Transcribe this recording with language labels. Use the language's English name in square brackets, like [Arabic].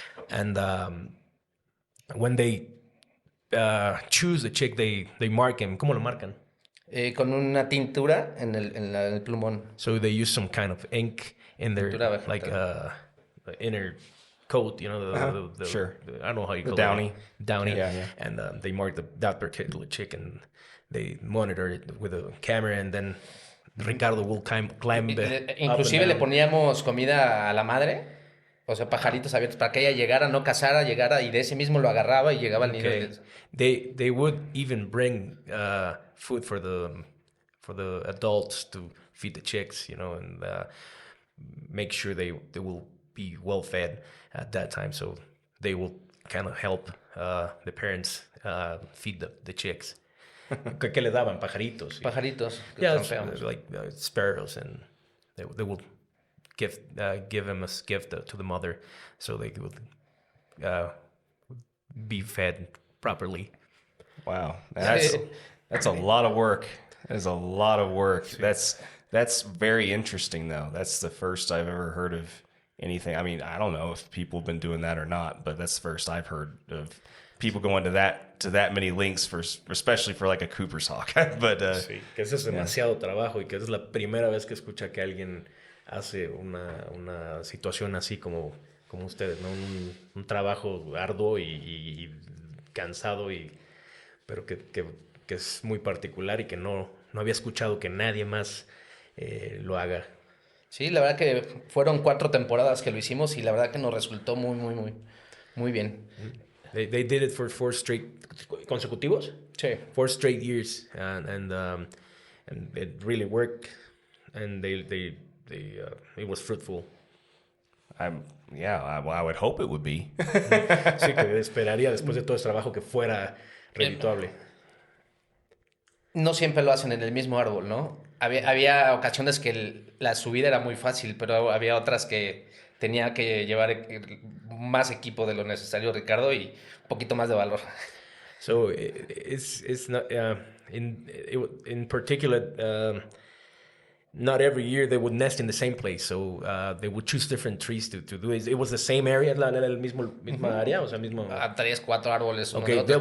[English] And when they choose the chick, they mark him. [Spanish] ¿Cómo lo marcan? Con una tintura en el plumón. [English] So they use some kind of ink in their the inner coat, sure. I don't know how you call it. Downy. Yeah. And they mark that particular chick, and they monitor it with a camera, and then Ricardo will climb [Spanish] inclusive le poníamos comida a la madre, o sea, pajaritos abiertos, para que ella llegara, no cazara, llegara, y de ese mismo lo agarraba y llegaba al nido. [English] They would even bring food for the adults to feed the chicks, and make sure they will be well fed at that time, so they will kind of help the parents feed the chicks. [Spanish] ¿Qué le daban? Pajaritos. Pajaritos. [English] Yeah, like sparrows, and they will give them a gift to the mother, so they would be fed properly. Wow, that's a lot of work. That is a lot of work. That's very interesting, though. That's the first I've ever heard of anything. I mean, I don't know if people have been doing that or not, but that's the first I've heard of people going to that many links especially for like a Cooper's hawk. But [Spanish] sí, que eso es demasiado trabajo, y que es la primera vez que escucha que alguien hace una situación así como ustedes, ¿no? Un trabajo arduo y cansado, pero que es muy particular, y que no había escuchado que nadie más lo haga. Sí, la verdad que fueron 4 temporadas que lo hicimos, y la verdad que nos resultó muy, muy, muy, muy bien. [English] They did it for 4 straight [Spanish] consecutivos. Sí. [English] 4 straight years, and it really worked, and they it was fruitful. I would hope it would be. [Spanish] Sí, que esperaría después de todo ese trabajo que fuera redituable. No siempre lo hacen en el mismo árbol, ¿no? Había ocasiones que la subida era muy fácil, pero había otras que tenía que llevar más equipo de lo necesario, Ricardo, y un poquito más de valor. [English] So it's not in particular. Not every year they would nest in the same place, so they would choose different trees to do it. It was the same area, [Spanish] el misma área, o sea, mismo. A 3, 4 árboles, uno [English] okay, [Spanish] de otro,